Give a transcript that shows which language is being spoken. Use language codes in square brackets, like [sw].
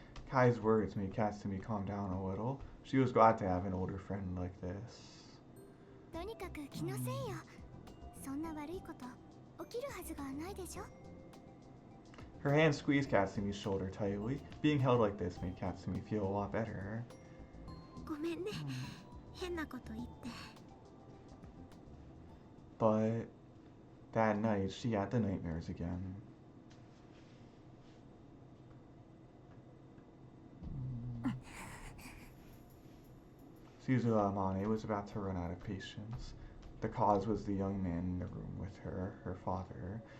[en] Kai's words made Katsumi calm down a little. She was glad to have an older friend like this. [ja] とにかく気のせいよ。そんな悪いこと起きるはずがないでしょ。 [en] Her hand squeezed Katsumi's shoulder tightly. Being held like this made Katsumi feel a lot better. [ja] ごめんね、変なこと言って。 [en] But that night, she had the nightmares again. Suzuha Amane was about to run out of patience. The cause was the young man in the room with her, her father.